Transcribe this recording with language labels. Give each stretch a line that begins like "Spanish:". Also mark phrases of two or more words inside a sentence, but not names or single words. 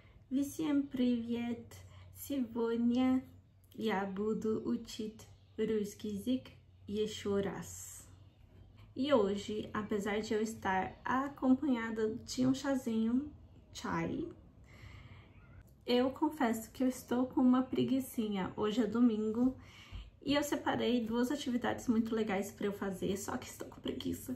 Russian: Всем привет! Сегодня я буду учить русский язык еще раз.
Portuguese: E hoje, apesar de eu estar acompanhada de um chazinho, chai, eu confesso que eu estou com uma preguicinha. Hoje é domingo e eu separei duas atividades muito legais para eu fazer, só que estou com preguiça.